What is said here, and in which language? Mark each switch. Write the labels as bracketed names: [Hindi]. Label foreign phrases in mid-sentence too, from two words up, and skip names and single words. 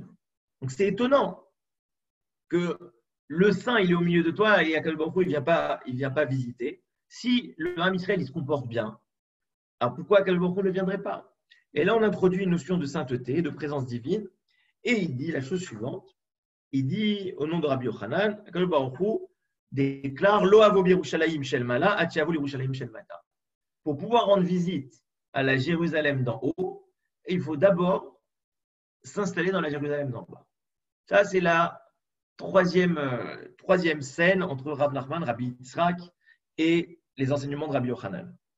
[French] Donc, c'est étonnant que le saint il est au milieu de toi et [Hebrew] הקדוש ברוך הוא [French] il vient pas visiter. Si le [Hebrew] עם ישראל [French] il se comporte bien, alors pourquoi [Hebrew] הקדוש ברוך הוא [French] ne viendrait pas? Et là, on introduit une notion de sainteté, de présence divine, et il dit la chose suivante. Il dit, au nom de Rabbi Yochanan, [Hebrew] הקדוש ברוך הוא déclare לא אבוא בירושלים של מעלה עד שאבוא לירושלים של מטה. [French] Pour pouvoir rendre visite à la Jérusalem d'en haut, il faut d'abord s'installer dans la Jérusalem d'en bas. Ça, c'est la troisième scène entre Rav Nachman, Rabbi Yitzhak et les enseignements de Rabbi Yochanan.